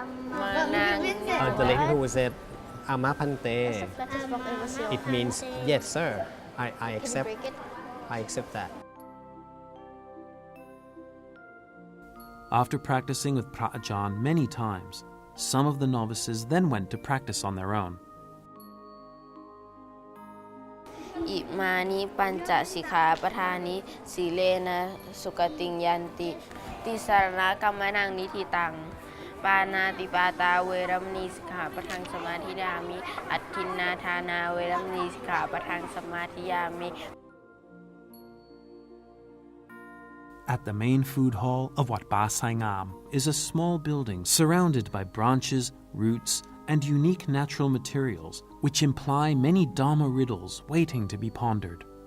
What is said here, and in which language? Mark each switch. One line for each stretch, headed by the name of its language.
English: The lady who said,
Pali: Ama Pante,
English: it means, yes, sir, I accept that. After practicing with Phra Ajahn many times, some of the novices then went to practice on their own.
Pali: อิมานิปัญจสิกขาปทานิสีเลนะสุกติงยันติติสารณกัมมนังนิธิตังปานาติปาตาเวรมณีสิกขาปทังสมาธิยามิอัตถินนาทานาเวรมณีสิกขาปทังสมาธิยามิ
English: At the main food hall of Wat Ba Sai Ngam is a small building surrounded by branches, roots, and unique natural materials which imply many Dhamma riddles waiting to be pondered.